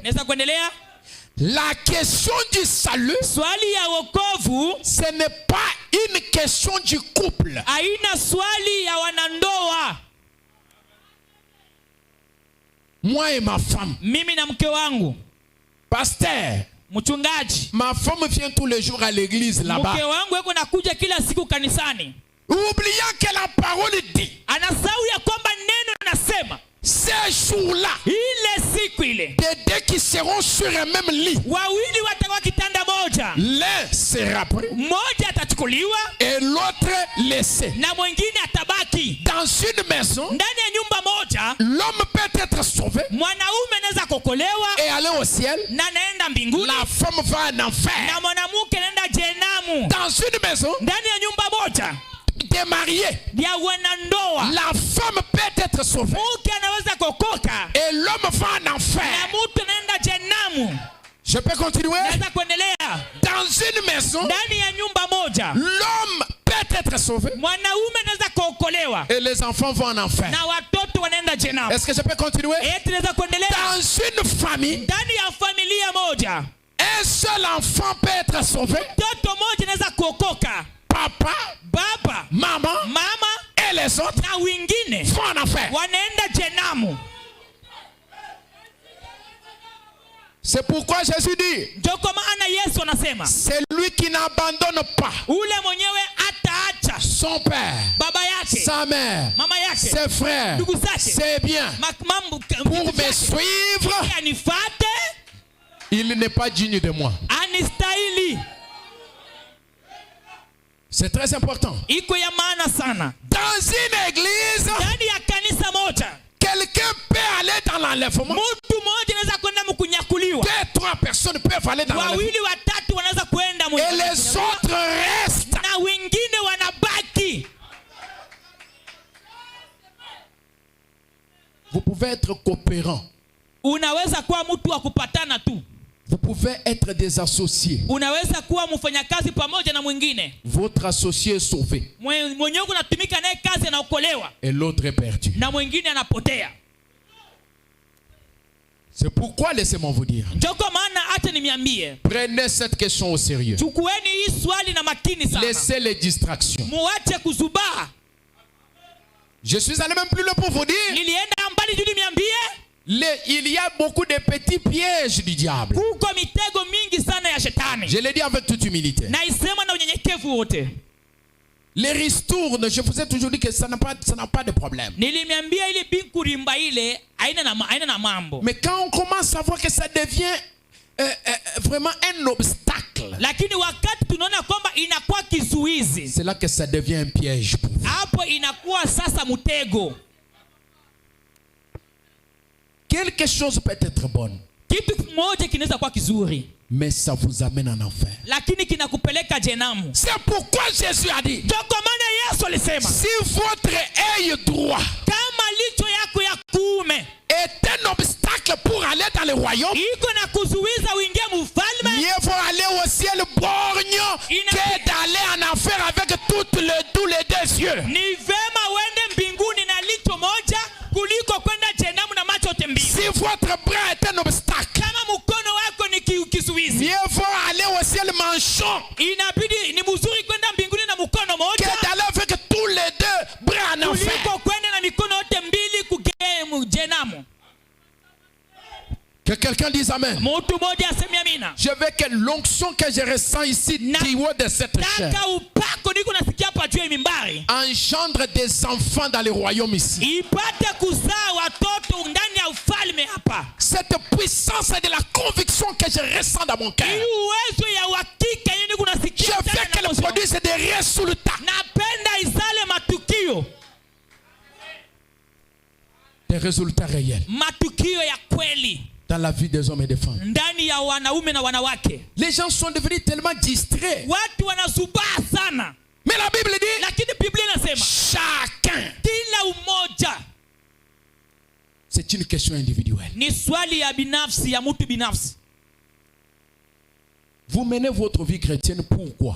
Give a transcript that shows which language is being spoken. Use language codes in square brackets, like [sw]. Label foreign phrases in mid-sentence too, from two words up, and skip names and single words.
[fr] La question du salut, ce n'est pas une question du couple. Moi et ma femme. Pasteur, [sw] mchungaji, [fr] ma femme vient tous les jours à l'église là-bas. [sw] mke wangu yuko nakuja kila siku kanisani, [fr] oubliant que la parole dit, [sw] anasahau ya kwamba neno nasema [fr] ces jours-là, [sw] ile siku ile [fr] des deux qui seront sur un même lit, [sw] wawili watakuwa kitanda moja, [fr] l'un sera pris [sw] mmoja atachukuliwa [fr] et l'autre laissé. [sw] na mwingine atabaki. [fr] Dans une maison, [sw] Ndani ya nyumba moja [fr] l'homme peut être sauvé [sw] mwanaume anaweza kuokolewa [fr] et aller au ciel. [sw] na naenda mbinguni, [fr] La femme va en enfer. [sw] na mwanamke anaenda jehanamu. [fr] Dans une maison, [sw] Ndani ya nyumba moja [fr] des mariés, [sw] ya wanandoa, [fr] la femme peut être sauvée [sw] mke anaweza kuokoka [fr] et l'homme va en [sw] na [fr] enfer. [sw] mtu anaenda jehanamu. [fr] Je peux continuer? [sw] Naweza kuendelea. [fr] Dans une maison, [sw] Ndani ya nyumba moja [fr] l'homme peut être sauvé [sw] mwanaume anaweza kuokolewa [fr] et les enfants vont en enfer. [sw] na watoto wanaenda jehanamu. [fr] Est-ce que je peux continuer? [sw] Tunaweza kuendelea. [fr] Dans une famille, [sw] Ndani ya familia moja [fr] un seul enfant peut être sauvé. [sw] mtoto mmoja anaweza kuokoka, [fr] Papa, [sw] baba, [fr] maman [sw] mama [fr] et les autres [sw] na wengine [fr] vont en enfer. [sw] wanaenda jehanamu. [fr] C'est pourquoi Jésus dit, [sw] Ndio kwa maana Yesu anasema [fr] c'est lui qui n'abandonne pas [sw] ule mwenyewe ataacha [fr] son père, [sw] baba yake, [fr] sa mère, [sw] mama yake, [fr] ses frères, [sw] ndugu zake, [fr] ses biens, pour me suivre, [sw] anifate, [fr] il n'est pas digne de moi. [sw] anistahili. [fr] C'est très important. [sw] Iko ya maana sana. [fr] Dans une église, [sw] Ndani ya kanisa moja [fr] quelqu'un peut aller dans l'enlèvement. [sw] mtu mmoja anaweza kwenda mkunyakuliwa, [fr] 2-3 personnes peuvent aller dans l'enlèvement. [sw] wawili watatu wanaweza kwenda [fr] Et les autres restent. [sw] na wengine wanabaki. [fr] Vous pouvez être coopérant. [sw] Unaweza kuwa mtu wa kupatana tu, [fr] Vous pouvez être des associés. [sw] unaweza kuwa mfanyakazi pamoja na mwingine. [fr] Votre associé est sauvé [sw] Mwenyewe unatumika naye kazi anaokolewa [fr] et l'autre est perdu. [sw] na mwingine anapotea. [fr] C'est pourquoi, laissez-moi vous dire, [sw] Ndio kwa maana acha nimiambie, [fr] prenez cette question au sérieux. [sw] chukueni hii swali na makini sana. [fr] Laissez les distractions. [sw] Muache kuzubaa. [fr] Je suis allé même plus loin pour vous dire, [sw] Nilienda mbali juu niambie, [fr] il y a beaucoup de petits pièges du diable. [sw] kuko mitego mingi sana ya shetani. [fr] Je l'ai dit avec toute humilité. [sw] Na isema na unyenyekevu wote. [fr] Les ristournes, je vous ai toujours dit que ça n'a pas de problème. [sw] Nilimiambia ile bikurimba ile haina na mambo. [fr] Mais quand on commence à voir que ça devient vraiment un obstacle, [sw] Lakini wakati tunaona kwamba inakuwa kizuizi, [fr] c'est là que ça devient un piège pour vous. [sw] hapo inakuwa sasa mtego. [fr] Quelque chose peut être bonne, [sw] Kitu kimoja kinaweza kuwa kizuri, [fr] mais ça vous amène en enfer. [sw] lakini kinakupeleka jehanamu. [fr] C'est pourquoi Jésus a dit, [sw] Ndio kwa maana Yesu alisema, [fr] si votre œil droit [sw] kama licho yako ya kuume [fr] est un obstacle pour aller dans le royaume, [sw] iko na kuzuiza uingie mufalme, [fr] mieux vaut aller au ciel borgne que d'aller en enfer avec tous les deux yeux. [sw] ni vema uende mbinguni na licho moja kuliko kwenda jehanamu na macho yote mbili. [fr] Si votre bras est un obstacle, [sw] Kama mkono wako ni kizuizi, [fr] mieux vaut aller au ciel manchon [sw] inabidi ni mzuri kwenda mbinguni na mkono [fr] que [sw] moja [fr] d'aller avec tous les deux bras en enfer. [sw] kuliko kwenda na mikono yote mbili kugemu jehanamu. [fr] Que quelqu'un dise amen. [sw] Mtu mmoja aseme amina. [fr] Je veux que l'onction que je ressens ici du haut de cette chair [sw] Taka upako niko nasikia hapa juu ya mimbari [fr] engendre des enfants dans le royaume ici. [sw] ipate kuzaa watoto ndani ya ufalme hapa. [fr] Cette puissance de la conviction que je ressens dans mon cœur, [sw] Hii uwezo ya uhakika yenye niko [fr] je [sw] nasikia [fr] veux [sw] ndani ya [fr] qu'elle [sw] moyo wangu. [fr] produise des résultats. [sw] Napenda izale matukio, [fr] Des résultats réels [sw] matukio ya kweli [fr] dans la vie des hommes et des femmes. [sw] ndani ya wanaume na wanawake. [fr] Les gens sont devenus tellement distraits. [sw] Watu wanazubaa sana, [fr] Mais la Bible dit, [sw] lakini Biblia inasema [fr] chacun. [sw] kila umoja [fr] C'est une question individuelle. [sw] ni swali ya binafsi, ya mtu binafsi. [fr] Vous menez votre vie chrétienne pourquoi?